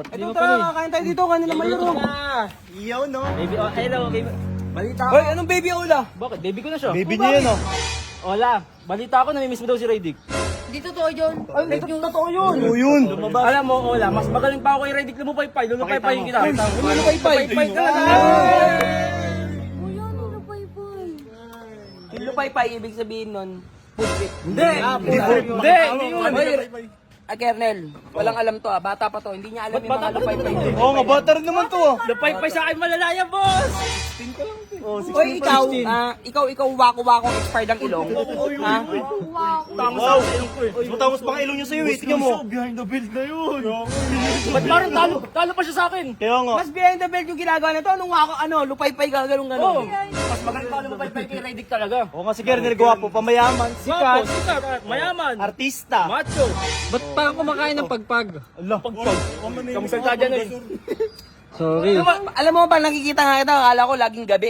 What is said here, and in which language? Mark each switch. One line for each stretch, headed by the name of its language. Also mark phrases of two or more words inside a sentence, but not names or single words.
Filipino: Ito tara, kakain tayo dito, kanila mayroon. Iyaw, no?
English: Baby, oh, hello, baby.
Filipino: Balita ko. Hoy, anong baby Ola? Bakit? Baby ko na siya. Baby niya yan, oh. Ola, balita ko, namimiss mo daw si Raydick. Di totoo yun. Ay, totoo yun. Oo, yun. Alam mo, Ola, mas magaling pa ako kay Raydick. Lumupay-pay, lumupay-pay kita. Lumupay-pay. Lumupay ka lang. Kuya, ano na paypay? Yung lupay-pay, ibig sabihin nun,
English: food trip.
Filipino: Hindi, hindi yun. Kernel, walang alam to bata pa to, hindi niya alam yung mga lupay-pay. Oo nga, bata rin naman to ah. Lumupay-pay sa akin malalaya, boss. Hoy, ikaw wako-wako expired ang ilong. Ha? Wow. Matangos pa ang ilong niya sa'yo eh. Tingnan mo.
English: Behind the belt
Filipino: na yun. Ba't parang talo pa siya sa akin? Kaya nga. Mas
English: behind the belt
Filipino: yung ginagawa na to, anong wako, lupay-pay ka, ganun. Oo. Mas magaling pa ako lumupay-pay kay Raydick talaga. Oo nga si Kernel, gwapo, pamayaman, Sikat, sikat, mayaman, artista. macho. Ba't parang kumakain ng pagpag? Allah, pagpag. Kamusalta dyan eh. Sorry. Alam mo ba, nakikita nga kita, akala ko laging gabi.